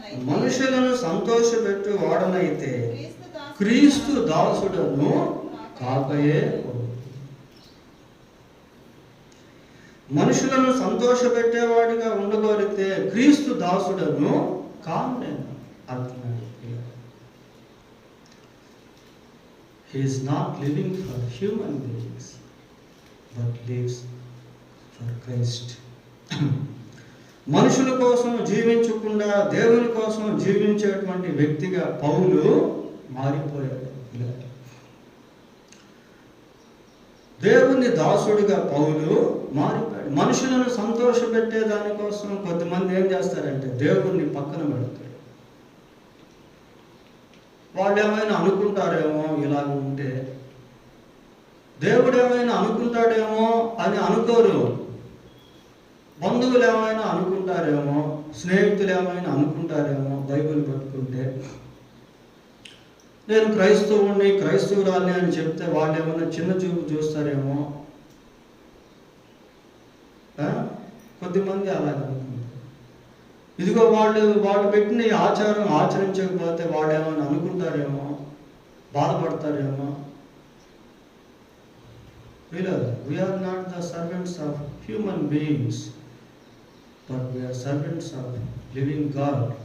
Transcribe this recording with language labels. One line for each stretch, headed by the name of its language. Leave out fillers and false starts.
Telugu: మనుషులను సంతోషపెట్టు వాడనైతే క్రీస్తు దాసుడను కాకయే. మనుషులను సంతోషపెట్టేవాడిగా ఉండగోరితే క్రీస్తు దాసుడను కాను నేను అంటున్నాడు.
English: He is not living for human beings but lives for Christ.
Telugu: మనుషుల కోసం జీవించకుండా దేవుని కోసం జీవించేటువంటి వ్యక్తిగా పౌలు మారిపోయాడు. దేవుని దాసుడిగా పౌలు మారిపోయాడు. మనుషులను సంతోషపెట్టే దానికోసం కొంతమంది ఏం చేస్తారంటే దేవుణ్ణి పక్కన పెడతారు. వాళ్ళు ఏమైనా అనుకుంటారేమో ఇలా ఉంటే, దేవుడు ఏమైనా అనుకుంటాడేమో అని అనుకోరు. బంధువులు ఏమైనా అనుకుంటారేమో, స్నేహితులు ఏమైనా అనుకుంటారేమో బైబిల్ పట్టుకుంటే. నేను క్రైస్తవుని క్రైస్తవురాల్ని అని చెప్తే వాళ్ళు ఏమైనా చిన్న చూపు చూస్తారేమో. కొద్దిమంది అలాగే అనుకుంటారు. ఇదిగో వాళ్ళు పెట్టిన ఈ ఆచారం ఆచరించకపోతే వాళ్ళు ఏమైనా అనుకుంటారేమో, బాధపడతారేమో.
English: We are not the servants of human beings, but we are servants of living God.